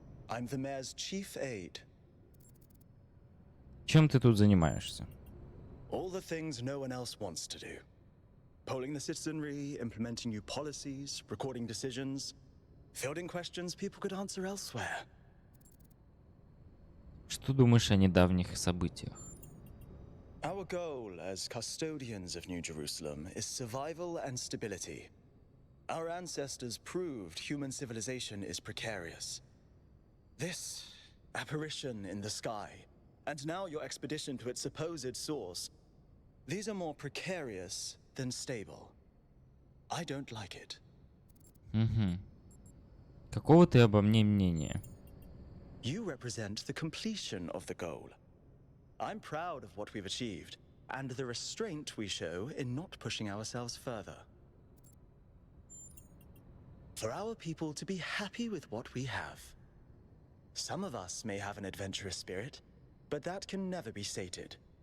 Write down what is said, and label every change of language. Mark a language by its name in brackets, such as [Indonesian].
[English] I'm the mayor's chief aide. [Russian] Чем ты тут занимаешься? [English] All the things no one else wants to do. Polling the citizenry, implementing new policies, recording decisions, fielding questions people could answer elsewhere. [Russian] Что думаешь о недавних событиях? [English] Our goal as custodians of New Jerusalem is survival and stability. Our ancestors proved human civilization is precarious. This apparition in the sky, and now your expedition to its supposed source, these are more precarious than stable. I don't like it. Угу. [Russian] Какого ты обо мне мнения? [English] You represent the completion of the goal. I'm proud of what we've achieved, and the restraint we show in not pushing ourselves further. For our people to be happy with what we have. Some of us may have an adventurous spirit, but that can never be sated.